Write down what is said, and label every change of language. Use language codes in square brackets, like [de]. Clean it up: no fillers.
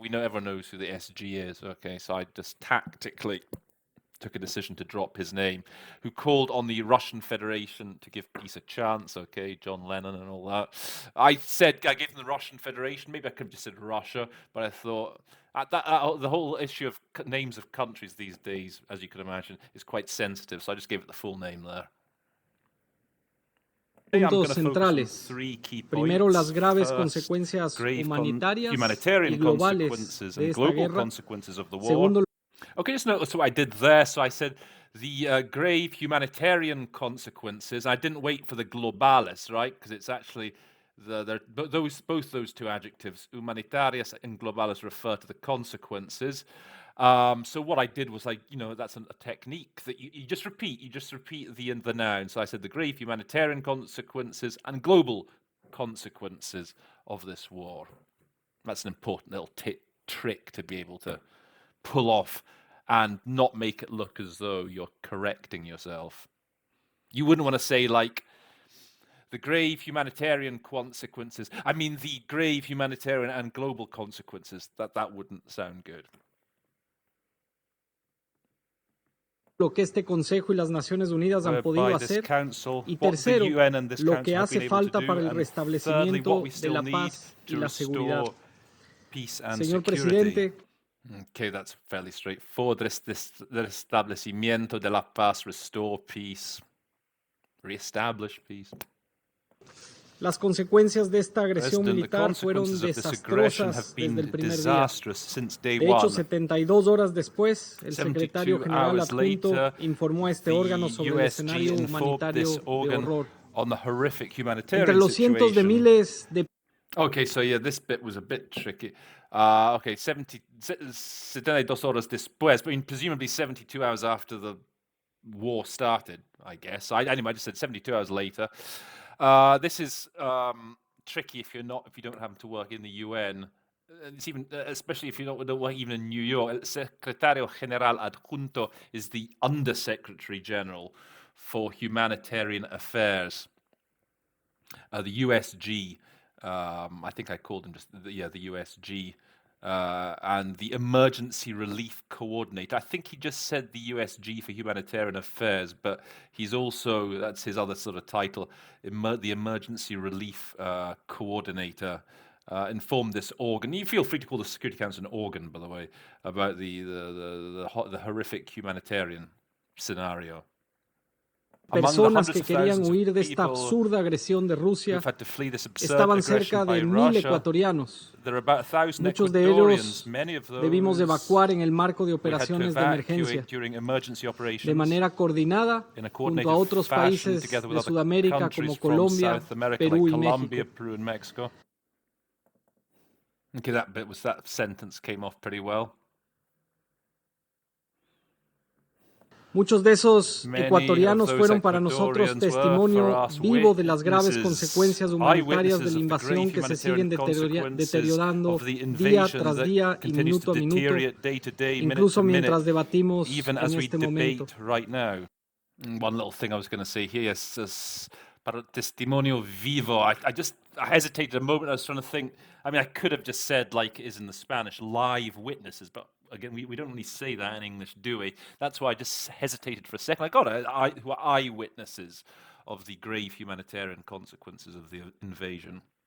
[en] Everyone knows who the SG is. Okay, so I just tactically took a decision to drop his name, who called on the Russian Federation to give peace a chance. Okay, John Lennon and all that. I gave them the Russian Federation. Maybe I could have just said Russia, but I thought the whole issue of names of countries these days, as you can imagine, is quite sensitive. So I just gave it the full name there. [es] Puntos centrales. Primero, las graves consecuencias humanitarias y globales de esta guerra. Segundo, [en] okay, just notice what I did there. So I said the grave humanitarian consequences. I didn't wait for the globales, right? Because it's actually both those two adjectives, humanitarias and globales, refer to the consequences. So what I did was that's a technique that you just repeat. You just repeat the noun. So I said the grave humanitarian consequences and global consequences of this war. That's an important little trick to be able to pull off and not make it look as though you're correcting yourself. You wouldn't want to say the grave humanitarian consequences. I mean, the grave humanitarian and global consequences. That wouldn't sound good. [es] Lo que este Consejo y las Naciones Unidas han podido hacer, y tercero, lo que hace falta para el restablecimiento de la paz y la seguridad. Señor Presidente, [en] okay, that's fairly straightforward. The [es] restablecimiento de la paz, [en] restore peace, reestablish peace. [es] Las consecuencias de esta agresión militar fueron desastrosas desde el primer día. De hecho, 72 horas después, el secretario general adjunto informó a este órgano sobre el escenario humanitario de horror. Entre los cientos de miles de... [en] Okay, so yeah, this bit was a bit tricky. Okay, [es] 72 horas después, [en] but presumably 72 hours after the war started, I guess. Anyway, I just said 72 hours later. This is tricky if you don't happen to work in the UN. It's even, especially if you don't work even in New York. [es] El Secretario General Adjunto [en] is the Undersecretary General for Humanitarian Affairs. The USG. I think I called him the USG. And the Emergency Relief Coordinator. I think he just said the USG for Humanitarian Affairs, but he's also, that's his other sort of title, the Emergency Relief Coordinator. Informed this organ. You feel free to call the Security Council an organ, by the way, about the horrific humanitarian scenario. [es] Personas que querían huir de esta absurda agresión de Rusia estaban cerca de 1,000 ecuatorianos. Muchos de ellos debimos evacuar en el marco de operaciones de emergencia, de manera coordinada junto a otros países de Sudamérica como Colombia, Perú y México. [en] Okay, that sentence came off pretty well. [es] Muchos de esos ecuatorianos fueron para nosotros testimonio vivo de las graves consecuencias humanitarias de la invasión que se siguen deteriorando día tras día y minuto a minuto, incluso mientras debatimos en este momento. [en] One little thing I was going to say here is [es] para testimonio vivo. [en] I hesitated a moment. I was trying to think. I mean, I could have just said, like it is in the Spanish, live witnesses, but again, we don't really say that in English, do we? That's why I just hesitated for a second. I got it. Who are eyewitnesses of the grave humanitarian consequences of the invasion.